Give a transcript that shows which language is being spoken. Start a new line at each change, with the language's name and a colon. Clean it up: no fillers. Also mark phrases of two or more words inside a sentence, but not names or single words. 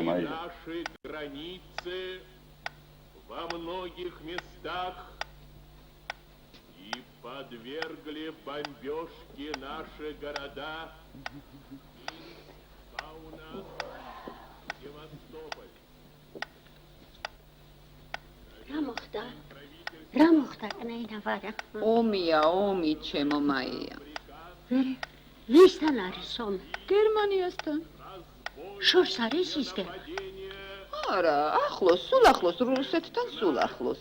Russian: наши границы во многих местах и по подвергли бомбежке наши города Kaunas, Севастополь.
Georgian: რა მოხდა კნეინავარა? ომია, ომი, ჩემო მაია. ვისთან არის ომი? გერმანიასთან. შორს არის ისგება? არა, ახლოს, სულ ახლოს, რუსეთთან სულ ახლოს.